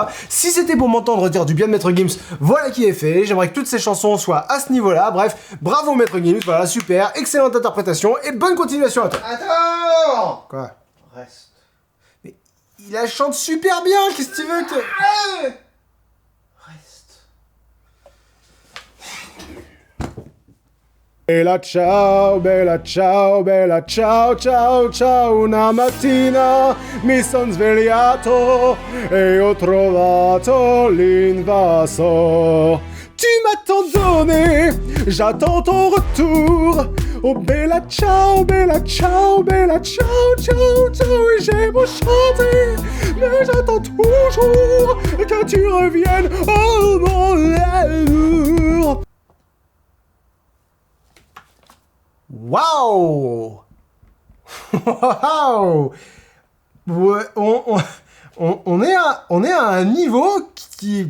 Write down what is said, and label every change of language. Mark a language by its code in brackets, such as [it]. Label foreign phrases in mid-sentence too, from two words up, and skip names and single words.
[fr] Si c'était pour m'entendre dire du bien de Maître Gims, voilà qui est fait, j'aimerais que toutes ces chansons soient à ce niveau-là, bref, bravo Maître Gims, voilà, super, excellente interprétation, et bonne continuation à toi. Attends! Quoi? Reste. Mais il la chante super bien, qu'est-ce que tu veux que... Reste. [it] Bella ciao, bella ciao, bella ciao, ciao, ciao. Una mattina mi son svegliato e ho trovato l'invasor. [fr] Tu m'as tant donné, j'attends ton retour. [it] Oh bella ciao, bella ciao, bella ciao, ciao, ciao. [fr] Et j'ai beau chanter, mais j'attends toujours que tu reviennes, oh mon amour. Waouh! Waouh! Ouais, on est à un niveau qui...